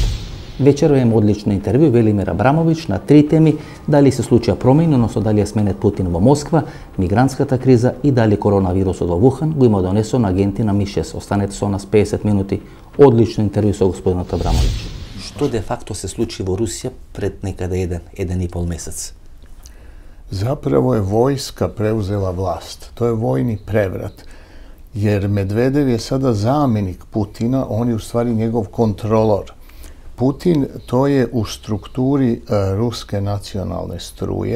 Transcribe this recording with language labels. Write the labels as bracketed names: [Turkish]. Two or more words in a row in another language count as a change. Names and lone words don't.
[Macedonian] Вечерва имаме одлично интервју Велимир Абрамович на три теми: дали се случија промени, односно дали ја сменет Путин во Москва, мигрантската криза и дали коронавирусот во Вухан го има донесен агенти на МИ6. Останете со нас 50 минути. Одлично интервју со господинот Абрамович. Што [Latin] de facto [Macedonian] се случи во Русија пред некаде еден и пол месец? [Serbian] Zapravo je vojska preuzela vlast. To je vojni prevrat. Jer Medvedev je sada zamenik Putina, on je u stvari njegov kontrolor. Putin, to je u strukturi ruske nacionalne struje.